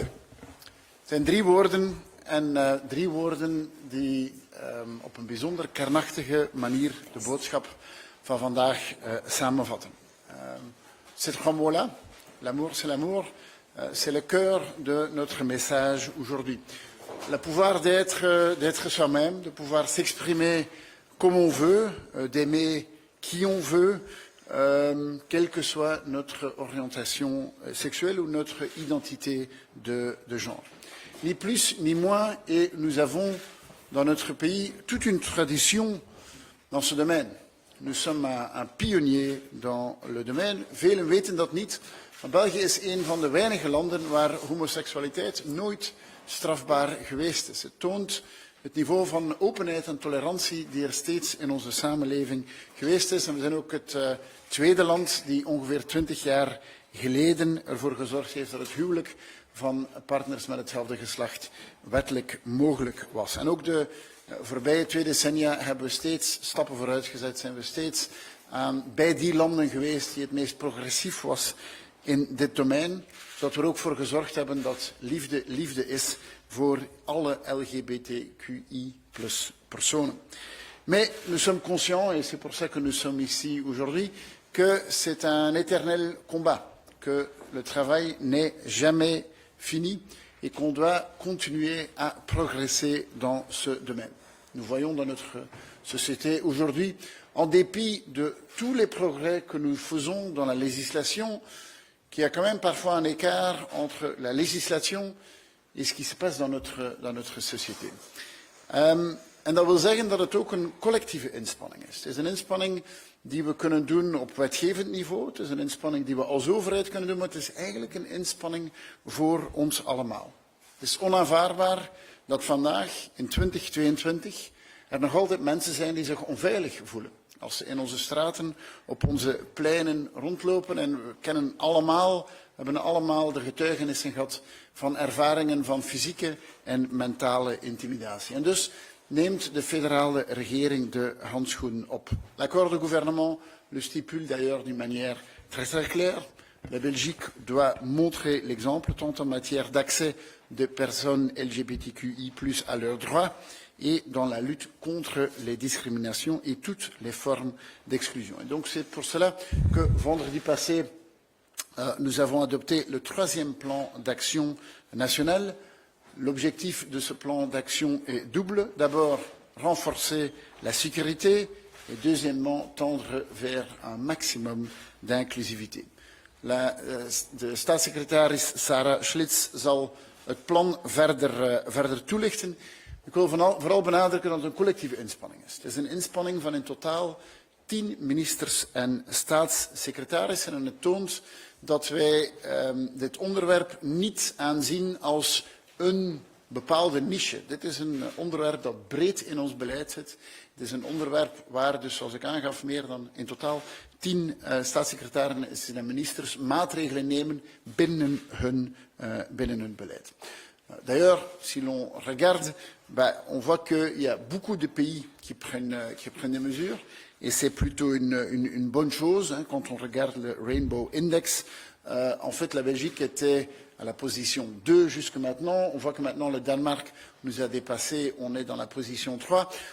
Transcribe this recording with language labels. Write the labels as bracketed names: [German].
[Dutch] Het zijn drie woorden en drie woorden die op een bijzonder kernachtige manier de boodschap van vandaag samenvatten. [French] Ces trois mots-là, l'amour c'est l'amour, c'est le cœur de notre message aujourd'hui. Le pouvoir d'être soi-même, de pouvoir s'exprimer comme on veut, d'aimer qui on veut, quelle que soit notre orientation sexuelle ou notre identité de genre. Ni plus ni moins, et nous avons dans notre pays toute une tradition dans ce domaine. Nous sommes un pionnier dans le domaine. [Dutch] Velen weten dat niet, maar België is een van de weinige landen waar homoseksualiteit nooit strafbaar geweest is. Het toont het niveau van openheid en tolerantie die er steeds in onze samenleving geweest is. En we zijn ook het tweede land die ongeveer 20 jaar geleden ervoor gezorgd heeft dat het huwelijk van partners met hetzelfde geslacht wettelijk mogelijk was. En ook de voorbije 2 decennia hebben we steeds stappen vooruit gezet, zijn we steeds bij die landen geweest die het meest progressief was in dit domein, zodat we er ook voor gezorgd hebben dat liefde liefde is voor alle LGBTQI+ personnes. [French] Mais nous sommes conscients, et c'est pour ça que nous sommes ici aujourd'hui, que c'est un éternel combat, que le travail n'est jamais fini et qu'on doit continuer à progresser dans ce domaine. Nous voyons dans notre société aujourd'hui, en dépit de tous les progrès que nous faisons dans la législation, qu'il y a quand même parfois un écart entre la législation et ce qui se passe dans notre société. [Dutch] En dat wil zeggen dat het ook een collectieve inspanning is. Het is een inspanning die we kunnen doen op wetgevend niveau. Het is een inspanning die we als overheid kunnen doen, maar het is eigenlijk een inspanning voor ons allemaal. Het is onaanvaardbaar dat vandaag, in 2022, er nog altijd mensen zijn die zich onveilig voelen. Als ze in onze straten, op onze pleinen rondlopen. En we hebben allemaal de getuigenissen gehad van ervaringen van fysieke en mentale intimidatie. En dus neemt de federale regering de handschoen op. [French] L'accord de gouvernement le stipule d'ailleurs d'une manière très claire. La Belgique doit montrer l'exemple tant en matière d'accès de personnes LGBTQI+ à leurs droits et dans la lutte contre les discriminations et toutes les formes d'exclusion. Et donc c'est pour cela que vendredi passé, nous avons adopté le 3e plan d'action national. L'objectif de ce plan d'action est double. D'abord, renforcer la sécurité et deuxièmement, tendre vers un maximum d'inclusivité. [Dutch] De staatssecretaris Sarah Schlitz zal het plan verder toelichten. Ik wil vooral benadrukken dat het een collectieve inspanning is. Het is een inspanning van in totaal 10 ministers en staatssecretarissen en het toont dat wij dit onderwerp niet aanzien als een bepaalde niche. Dit is een onderwerp dat breed in ons beleid zit. Het is een onderwerp waar dus, zoals ik aangaf, meer dan in totaal 10 staatssecretarissen en ministers maatregelen nemen binnen hun beleid. [French] D'ailleurs, si l'on regarde, on voit qu'il y a beaucoup de pays qui prennent des mesures et c'est plutôt une bonne chose quand on regarde le Rainbow Index. En fait, la Belgique était à la position 2 jusque maintenant. On voit que maintenant le Danemark nous a dépassé, on est dans la position 3.